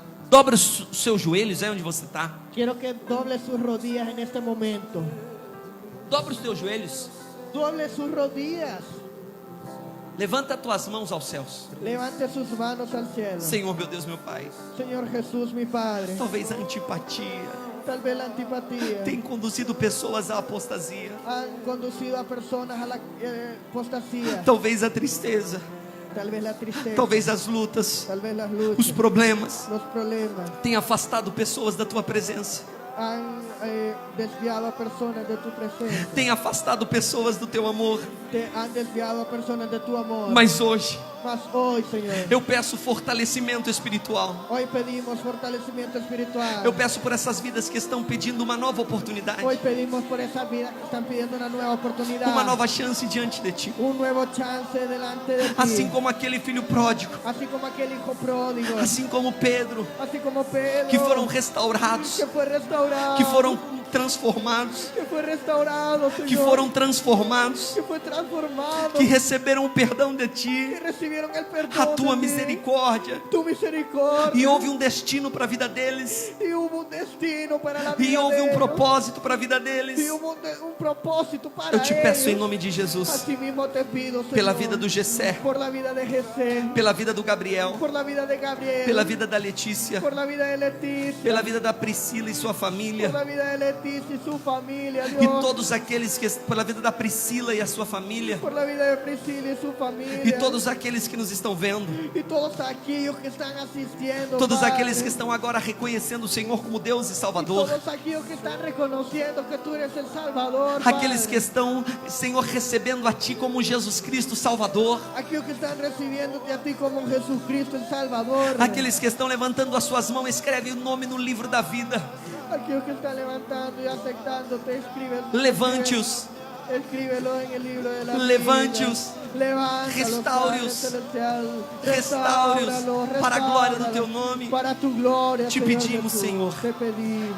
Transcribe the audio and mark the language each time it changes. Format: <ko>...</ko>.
<pt>Dobre os seus joelhos aí onde você está.</pt> <es>Quiero que doble sus rodillas en este momento.</es> <pt>Dobre os teus joelhos.</pt> <es>Doble sus rodillas.</es> <pt>Levanta as tuas mãos aos céus.</pt> <es>Levante sus manos al cielo.</es> <pt>Senhor, meu Deus, meu Pai.</pt> <es>Señor Jesús, mi Padre.</es> <pt>Talvez a antipatia</pt> <es>Tal vez la antipatía</es> <pt>tem conduzido pessoas à apostasia.</pt> <es>han conducido a personas a la apostasía.</es> <pt>Talvez a tristeza.</pt> <es>Tal vez la tristeza.</es> <pt>Talvez as lutas.</pt> <es>Tal vez las luchas.</es> <pt>Os problemas</pt> <es>Los problemas</es> <pt>têm afastado pessoas da tua presença.</pt> <es>han desviado a personas de tu presencia.</es> <pt>Tem afastado pessoas do teu amor.</pt> <es>Te han desviado a personas de tu amor.</es> <pt>Mas hoje</pt> <es>Mas hoy, Señor,</es> <pt>eu peço fortalecimento espiritual.</pt> <es>hoy pedimos fortalecimiento espiritual.</es> <pt>Eu peço por essas vidas que estão pedindo uma nova oportunidade,</pt> <es>Hoy pedimos por esa vida que están pidiendo una nueva oportunidad.</es> <pt>uma nova chance diante de ti.</pt> <es>Un nuevo chance delante de ti.</es> <pt>Assim como aquele filho pródigo,</pt> <es>Así como aquel hijo pródigo.</es> <pt>assim como Pedro,</pt> <es>Así como Pedro.</es> <pt>que foram restaurados,</pt> <es>Que fue restaurado.</es> <pt>que foram transformados,</pt> <es>Que fue restaurado, Señor.</es> <pt>que foram transformados,</pt> <es>Que fue transformado.</es> <pt>que receberam o perdão de</pt> <es>Que</es> <pt>ti,</pt> <es>recibieron el perdón</es> <pt>a tua</pt> <es>de ti,</es> <pt>misericórdia,</pt> <es>tu misericordia.</es> <pt>e houve um destino para a vida deles,</pt> <es>Y hubo un destino para la vida</es> <pt>e houve</pt> <es>de</es> <pt>um</pt> <es>ellos.</es> <pt>propósito para a vida deles.</pt> <es>Y hubo un propósito para</es> <pt>Eu te peço em</pt> <es>ellos.</es> <pt>nome de Jesus,</pt> <es>Así mismo te pido, Señor,</es> <pt>pela vida do Gessé,</pt> <es>por la vida de Jesús,</es> <pt>pela vida do Gabriel,</pt> <es>por la vida de Gabriel,</es> <pt>pela vida da Letícia,</pt> <es>por la vida de Leticia,</es> <pt>pela vida da Priscila e sua</pt> <es>por</es> <pt>família,</pt> <es>la vida de Leticia y su familia,</es> <pt>e</pt> <es>Dios,</es> <pt>todos aqueles que, pela vida da Priscila e a sua família,</pt> <es>por la vida de Priscila y su familia,</es> <pt>e todos aqueles que nos estão vendo,</pt> <es>y todos aquellos que están asistiendo,</es> <pt>todos</pt> <es>Padre,</es> <pt>aqueles que estão agora reconhecendo o Senhor como Deus e</pt> <es>y</es> <pt>Salvador,</pt> <es>todos aquellos que están reconociendo que tú eres el Salvador,</es> <pt>aqueles</pt> <es>Padre.</es> <pt>que estão, Senhor, recebendo a Ti como Jesus Cristo Salvador,</pt> <es>Aquellos que están recibiéndote a ti como Jesucristo el Salvador,</es> <pt>aqueles que estão levantando as suas mãos, escreve o nome no livro da vida,</pt> <es>aquellos que están levantando y aceptando, te escriben.</es> <pt>levante-os,</pt> <es>Escríbelo en el libro de la vida.</es> <pt>Levante-os,</pt> <es>Levántalos,</es> <pt>restaure-os,</pt> <es>Padre celestial.</es> <pt>restaure-os</pt> <es>Restáuralos,</es> <pt>para a glória do teu</pt> <es>restáuralos,</es> <pt>nome.</pt> <es>para tu glória, Te Señor pedimos, Jesús.</es> <pt>Senhor,</pt> <es>Te pedimos</es>